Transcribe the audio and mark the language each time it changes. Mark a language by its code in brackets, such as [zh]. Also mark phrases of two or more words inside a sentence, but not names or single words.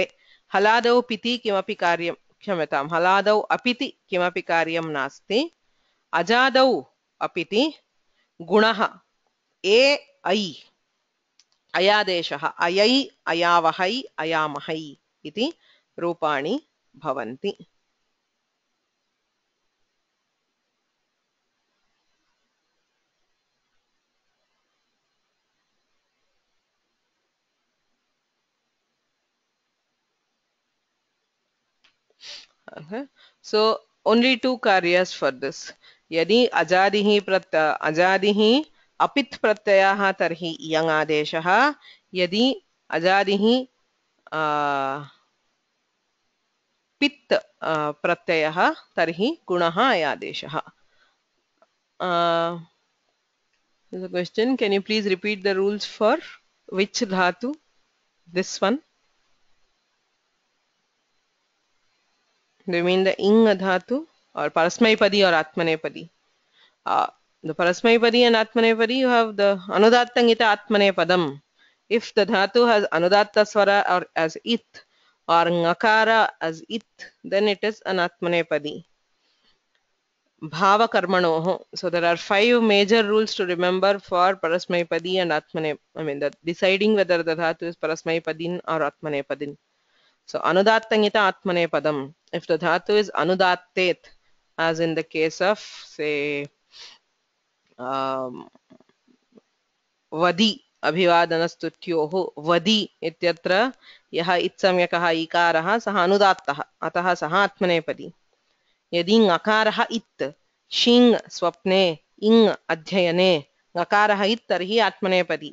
[sa] हलादौ पिति किमपि कार्यं, क्षम्यतां, हलादौ अपिति किमपि कार्यं नास्ति. अजादौ अपिति गुणः ए ऐ अयादेशः अयै अयावहै अयामहै इति रूपाणि भवन्ति. [en] Okay. So only two karyas for this. [sa] यदि अजादिः अपित् प्रत्ययः तर्हि इयङ् आदेशः. यदि अजादिः पित् प्रत्ययः तर्हि गुणः अयादेशः. [en] There's a question. Can you please repeat the rules for which dhatu? This one. Do you mean the ing dhatu or parasmaipadi or atmanepadi? The parasmaipadi and atmanepadi, you have the [sa] अनुदात्तङित आत्मनेपदम्. [en] If the dhatu has anudatta swara or as it or ngakara as it, then it is an atmanepadi. [sa] भाव कर्मणोः. [en] So there are 5 major rules to remember for parasmaipadi and atmane. I mean, the deciding whether the dhatu is parasmaipadin or atmanepadin. [sa] So अनुदात्तङित आत्मनेपदम्. [en] If the dhatu is anudattet, as in the case of say [sa] वदि अभिवादनस्तुत्योः वदि इत्यत्र यः इत्सम्यकः इकारः सः अनुदात्तः, अतः सः आत्मनेपदी. यदि ङकारः इत् शिङ् स्वप्ने इङ् अध्ययने ङकारः इत् तर्हि आत्मनेपदी.